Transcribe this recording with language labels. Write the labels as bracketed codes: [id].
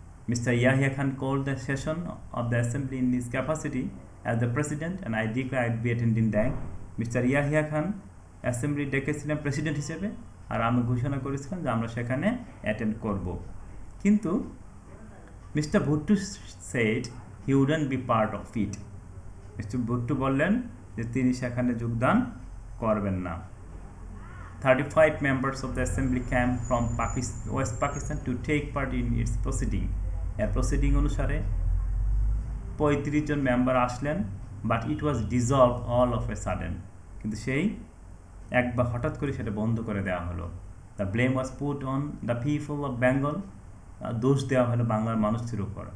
[bn] Mister Yahya Khan called the session of the assembly in his capacity as the president and I declare I'd be attending that, mister Yahya Khan assembly ডেকেছিলেন president হিসেবে, আর আমি ঘোষণা করেছিলাম যে আমরা সেখানে অ্যাটেন্ড করব। [en] কিন্তু mister Bhutto said he wouldn't be part of it. [bn] Mister Bhutto বললেন যে তিনি সেখানে যোগদান করবেন না। [en] 35 members of the assembly came from West Pakistan to take part in its proceeding. [bn] এর প্রসিডিং অনুসারে 35 জন মেম্বার আসলেন, [en] But it was dissolve all of a sudden. [bn] কিন্তু সেই একবার হঠাৎ করে সেটা বন্ধ করে দেওয়া হলো। [en] The blame was put on the people of Bengal. [bn] দোষ দেওয়া হলো বাংলার মানুষদের উপর।